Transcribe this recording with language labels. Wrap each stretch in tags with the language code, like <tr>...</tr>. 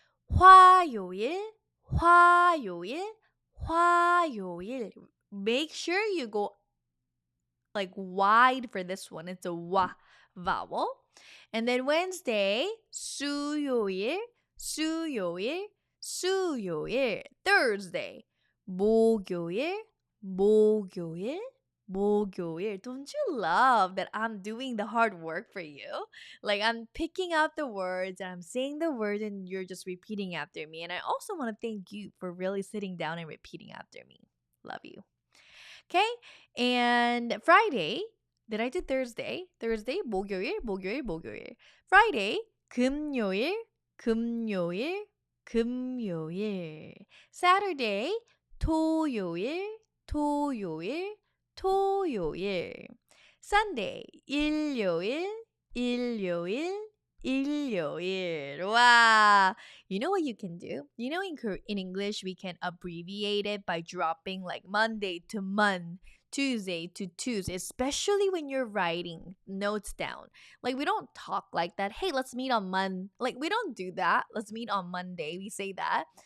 <ko>화요일, 화요일, 화요일.</ko> <en>Make sure you go like wide for this one. It's a wa vowel. And then Wednesday, 수요일, 수요일, 수요일.</en> <ko>Thursday, 목요일, 목요일, 목요일.</ko> <en>Don't you love that I'm doing the hard work for you? Like I'm picking out the words and I'm saying the words and you're just repeating after me. And I also want to thank you for really sitting down and repeating after me. Love you. Okay? And Friday, did I do Thursday?</en> <ko>Thursday, 목요일, 목요일, 목요일. Friday, 금요일, 금요일, 금요일. Saturday, 토요일, 토요일, 토요일. Sunday, 일요일, 일요일, 일요일.</ko> <en>Wow. You know what you can do? You know in English we can abbreviate it by dropping like Monday to Mon, Tuesday to Tuesday, especially when you're writing notes down. Like we don't talk like that. Hey, let's meet on Mon. Like we don't do that. Let's meet on Monday. We say that.</en>